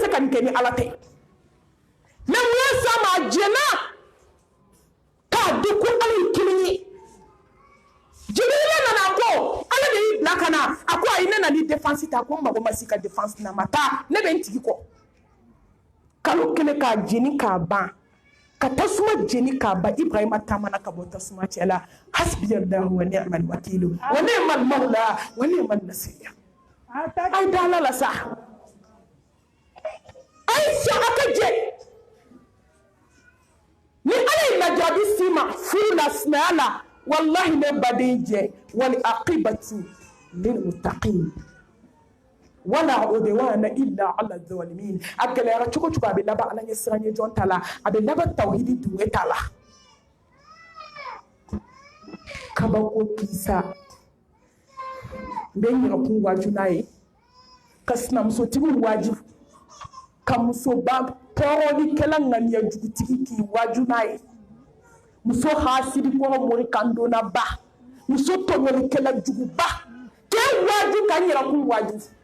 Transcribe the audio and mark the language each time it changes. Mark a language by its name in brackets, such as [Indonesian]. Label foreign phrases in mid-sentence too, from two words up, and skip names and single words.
[Bambara] se ka nin kɛ ni ala tɛ mɛ mun ye sa ma a jɛna k'a di ko ala ye kelen ye jibirila nana ko ala de y'i bila ka na a ko ayi ne na ni défense ta ko n mago ma se ka défense na ma taa ne bɛ n tigi kɔ kalo kelen k'a jeni k'a ban ka tasuma jeni k'a ban ibrahima taamana ka bɔ tasuma cɛ la [Arabic] حسبي الله ونعم الوكيل ونعم المولى ونعم النصير [Bambara] ay da ala la sa ay sa aka jɛ ni ala ye lajaabi si ma furu la sinaya la wallahi ne baden jɛ [Arabic] والعاقبة للمتقين ولا عدوان إلا على الظالمين [Bambara] a gɛlɛyara cogo cogo a bɛ laban ala ɲɛ siran ɲɛ jɔn ta la a bɛ laban tawhidi dunge ta la kabako kisa n bɛ n yɛrɛkun waaju n'a ye ka sinamusotigiw waaju ka musoba tɔɔrɔlikɛla ŋaniyajugutigi k'i waaju n'a ye muso hasidi kɔrɔ mori kan donna ba muso tɔɲɔlikɛla juguba k'e waaju ka n yɛrɛkun waaju